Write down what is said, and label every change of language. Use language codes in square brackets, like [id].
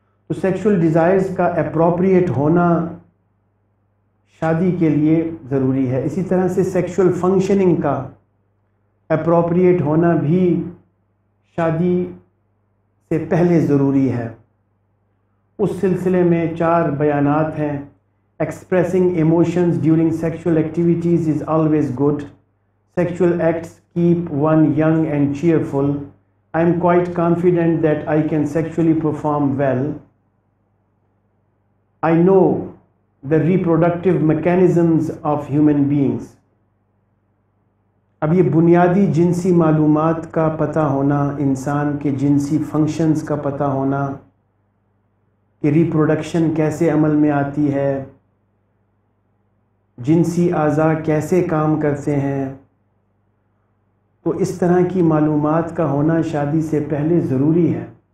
[ur] تو sexual desires کا appropriate ہونا شادی کے لیے ضروری ہے۔ اسی طرح سے سیکشول فنکشننگ کا اپروپریٹ ہونا بھی شادی سے پہلے ضروری ہے۔ اس سلسلے میں 4 بیانات ہیں۔ [en] Expressing emotions during sexual activities is always good. Sexual acts keep one young and cheerful. I am quite confident that I can sexually perform well. I know the reproductive mechanisms of human beings. [ur] اب یہ بنیادی جنسی معلومات کا پتہ ہونا، انسان کے جنسی فنکشنز کا پتہ ہونا کہ ریپروڈکشن کیسے عمل میں آتی ہے، جنسی اعضاء کیسے کام کرتے ہیں، تو اس طرح کی معلومات کا ہونا شادی سے پہلے ضروری ہے۔